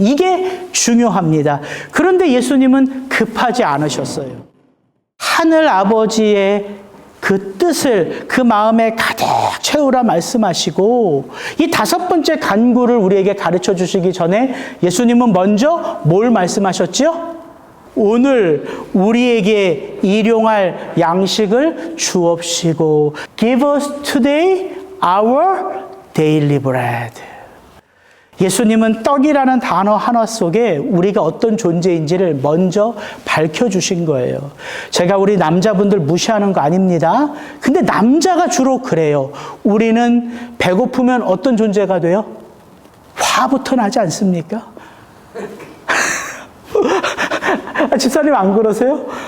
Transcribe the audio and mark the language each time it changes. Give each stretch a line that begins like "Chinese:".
Korean: 이게 중요합니다. 그런데 예수님은 급하지 않으셨어요. 하늘 아버지의 그 뜻을 그 마음에 가득 채우라 말씀하시고, 이 5번째 간구를 우리에게 가르쳐 주시기 전에 예수님은 먼저 뭘 말씀하셨죠? 오늘 우리에게 일용할 양식을 주옵시고,
English: Give us today our daily bread.
Korean: 예수님은 떡이라는 단어 하나 속에 우리가 어떤 존재인지를 먼저 밝혀주신 거예요. 제가 우리 남자분들 무시하는 거 아닙니다. 근데 남자가 주로 그래요. 우리는 배고프면 어떤 존재가 돼요? 화부터 나지 않습니까? 집사님 안 그러세요?